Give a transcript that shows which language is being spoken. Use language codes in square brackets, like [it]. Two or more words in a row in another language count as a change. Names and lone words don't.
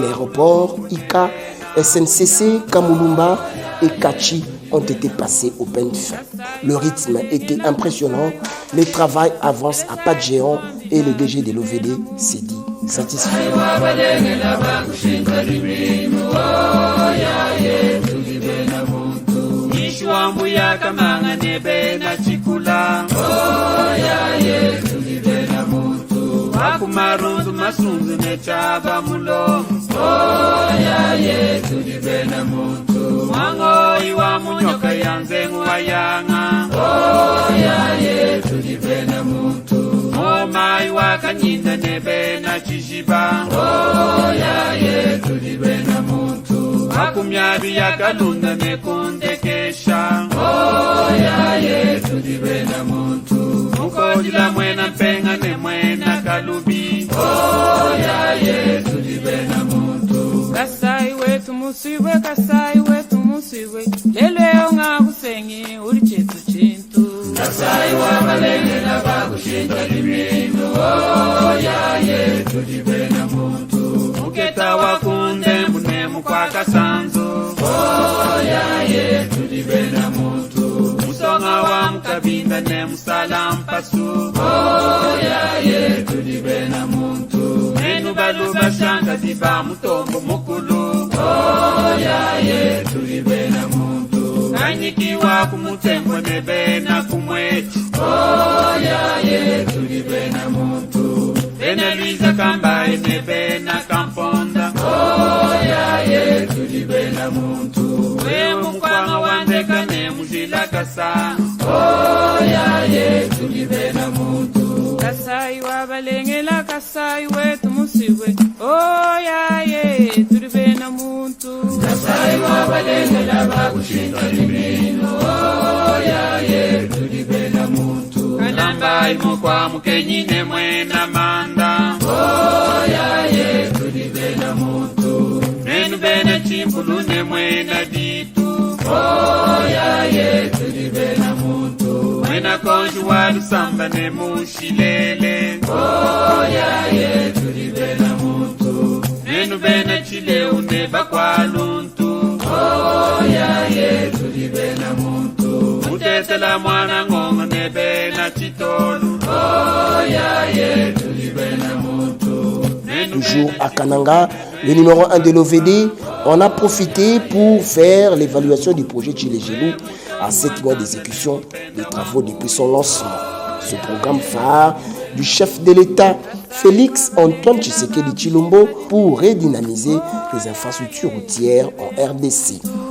[fr] l'aéroport, Ika, SNCC, Kamulumba et Kachi ont été passés au peigne fin. Le rythme était impressionnant, le travail avance à pas de géant et le DG de l'OVD s'est dit satisfait. [lua] Akumarunzu masunzu nechaba mulo. [en] Oh yeah, [lua] tulibe na muntu. Mwango iwa munyoka yanze nguwayanga. [en] Oh yeah, [lua] tulibe na muntu. Moma iwa kanyinda nebe na chishiba. [en] Oh yeah, [lua] tulibe na muntu. Akumyabi yakalunda nekundekesha. [en] Oh yeah, [lua] tulibe na muntu. Mukojila mwena mpenga ne mwena kalubi. [en] Oh yeah, [lua] tulibe na muntu. Kasai wetu musiwe, Kasai wetu musiwe. Lele onga kusengi uri chetu chintu. Kasai wabalengela bakushinga dimino. [en] Oh yeah, [lua] tulibe na muntu. Muketa wakunde mbune mukwaka sanzo. [en] Oh yeah, [lua] tulibe na muntu. Musonga wa mukabinda ne musalampasu. [en] Oh yeah, [lua] tulibe na muntu. Menu baluba shanga diba mutombo mukulu. [en] Oh yeah, [lua] tulibe na muntu. Kanyikiwa kumutembo nebe na kumweti. [en] Oh yeah, [lua] tulibe na muntu. Bene Luisa Kambaye nebe na Kamponda. [en] Oh yeah, [lua] tulibe na muntu. We mukwanga wandeka ne mujila kasa. [en] Oh yeah, [lua] tulibe na muntu. Kasai wabalengela, Kasai wetu musiwe. [en] Oh yeah, [lua] tulibe na muntu. Kasai wabalengela bakushinga dimino. [en] Oh yeah, [lua] tulibe na muntu. Kalamba imukwa mukenyine mwena manda. [en] Oh yeah, [lua] tulibe na muntu. Menu bene chimpulu ne mwena ditu. [en] Oh yeah, [lua] tulibe na muntu. Mwena konju walu samba ne mushilele. [en] Oh yeah, [lua] tulibe na muntu. Menu bene chile une bakwaluntu. [en] Oh yeah, [lua] tulibe na muntu. Mutetela mwana ngongo nebe na chitolu. [en] Oh yeah, [lua] tulibe na muntu. [fr] Toujours à Kananga, le numéro 1 de l'OVD, on a profité pour faire l'évaluation du projet Tchilégelou à 7 mois d'exécution des travaux depuis son lancement. Ce programme phare du chef de l'État, Félix Antoine Tshisekedi Tshilombo, pour redynamiser les infrastructures routières en RDC.